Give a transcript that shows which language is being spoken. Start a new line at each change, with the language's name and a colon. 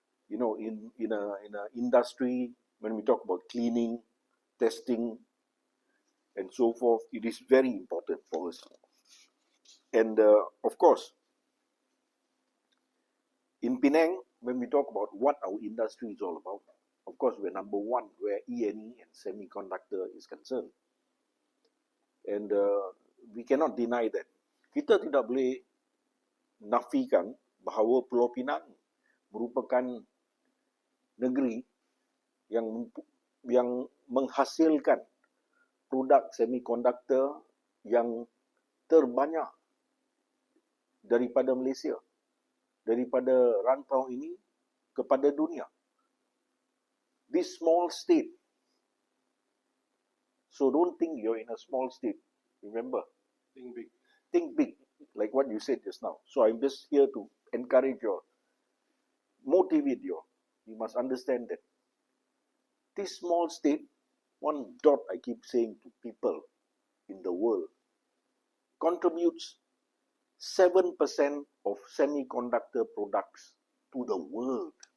English: in a industry, when we talk about cleaning, testing, and so forth, it is very important for us. And of course, in Penang, when we talk about what our industry is all about, of course, we're number one where E&E and semiconductor is concerned. And we cannot deny that.
Malay: Kita tidak boleh nafikan bahawa Pulau Pinang merupakan negeri yang menghasilkan produk semiconductor yang terbanyak daripada Malaysia, daripada rantau ini kepada dunia.
English: This small state. So don't think you're in a small state. Remember, Think big. think big, like what you said just now. So I'm just here to encourage you, motivate you. You must understand that this small state, one dot I keep saying to people in the world, contributes 7% of semiconductor products to the world.